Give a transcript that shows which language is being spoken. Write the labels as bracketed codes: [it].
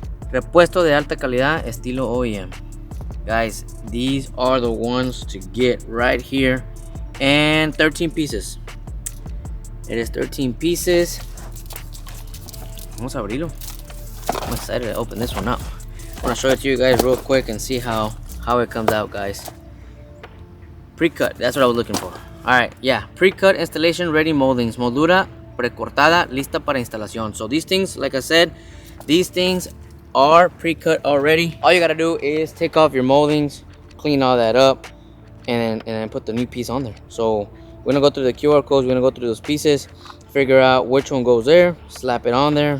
[es] Repuesto de alta calidad estilo OEM. [en] Guys, these are the ones to get right here. And 13 pieces. It is 13 pieces. [es] Vamos a abrirlo. [en] I'm excited to open this one up. I want to show it to you guys real quick and see how it comes out, guys. Pre-cut, that's what I was looking for. Alright, yeah, pre-cut installation ready moldings. [es] Moldura precortada, lista para instalación. [en] So these things, like I said, these things are pre-cut already. All you gotta do is take off your moldings, clean all that up, and then put the new piece on there. So we're gonna go through the QR codes, we're gonna go through those pieces, figure out which one goes there, slap it on there.